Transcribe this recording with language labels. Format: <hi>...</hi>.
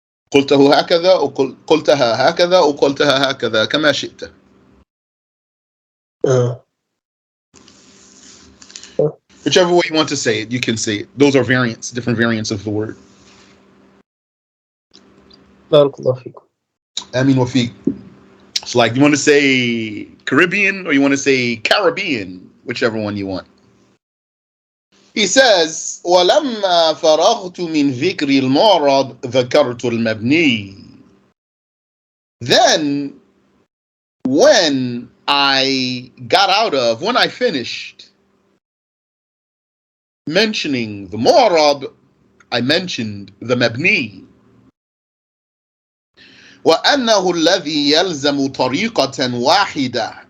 <ar>قلته هكذا أو قلتها هكذا أو قلتها هكذا كما شئت.</ar> <en>Whichever way you want to say it, you can say it. Those are variants, different variants of the word.</en> <ar>بارك الله فيكم. آمين وفيك.</ar> <en>It's like, you want to say Caribbean or you want to say Caribbean, whichever one you want. He says,</en> <ar>وَلَمَّا فَرَغْتُ مِنْ ذِكْرِ الْمُعْرَضِ ذَكَرْتُ الْمَبْنِي.</ar> <en>Then, when I finished mentioning the mu'rab, I mentioned the mabni.</en> <ar>وَأَنَّهُ الَّذِي يَلْزَمُ طَرِيقَةً وَاحِدَةً.</ar>